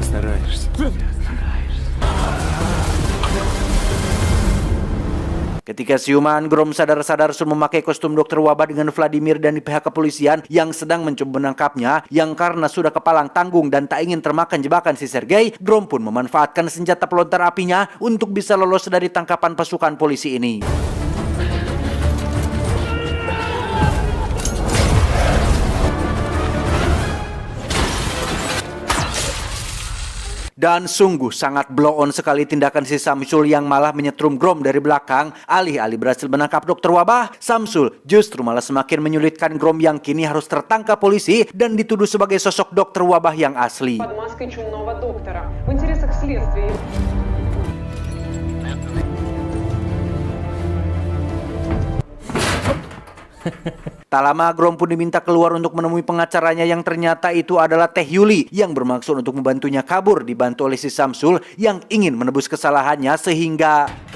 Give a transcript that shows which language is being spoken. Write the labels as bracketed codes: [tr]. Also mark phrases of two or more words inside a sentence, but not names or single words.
[id] Ketika siuman, Grom sadar-sadar sudah memakai kostum dokter wabah dengan Vladimir dan pihak kepolisian yang sedang mencoba menangkapnya, yang karena sudah kepalang tanggung dan tak ingin termakan jebakan si Sergei, Grom pun memanfaatkan senjata pelontar apinya untuk bisa lolos dari tangkapan pasukan polisi ini. Dan sungguh sangat [en] blow on [id] sekali tindakan si Samsul yang malah menyetrum Grom dari belakang. Alih-alih berhasil menangkap dokter wabah, Samsul justru malah semakin menyulitkan Grom yang kini harus tertangkap polisi dan dituduh sebagai sosok dokter wabah yang asli. [ru] Под маской чумного доктора. В интересах следствия. [id] Tak lama Grom pun diminta keluar untuk menemui pengacaranya yang ternyata itu adalah Teh Yuli yang bermaksud untuk membantunya kabur, dibantu oleh si Samsul yang ingin menebus kesalahannya sehingga...